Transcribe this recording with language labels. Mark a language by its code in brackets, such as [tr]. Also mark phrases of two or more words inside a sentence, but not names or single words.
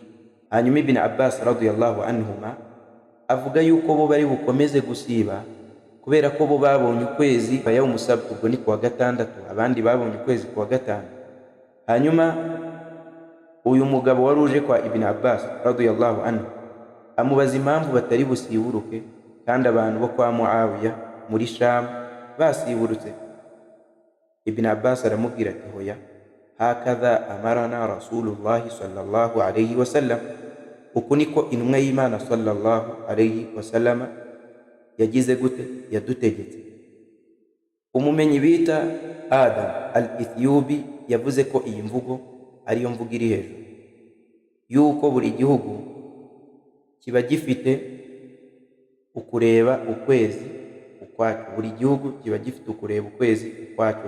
[rw] Hanyuma Ibn Abbas [ar] رضي الله عنهما [rw] avuga yuko bo bari bukomeze gusiba kubera ko bo babonye ukwezi kwa [ar] يوم السبت, [rw] ubwo ni kuwa gatandatu, abandi babonye ukwezi kuwa gatanu. Hanyuma uyu mugabo wari uje kwa Ibn Abbas [ar] رضي الله عنه [rw] amubaza impamvu batari busiburuke kandi abantu bo kwa Muawiya muri Sham basiburutse. Ibn Abbas aramubwira ati hoya, [ar] هكذا أمرنا رسول الله صلى الله عليه وسلم, [rw] uku niko intumwa y'Imana [ar] صلى الله عليه وسلم [rw] yagize gute? Yadutegetse. Umumenyi bita Adam al-Ethiopi yavuze ko iyi mvugo ariyo mvugo iri hejuru, yuko buri gihugu kiba gifite ukureba ukwezi ukwacyo, buri gihugu kiba gifite ukureba ukwezi ukwacyo.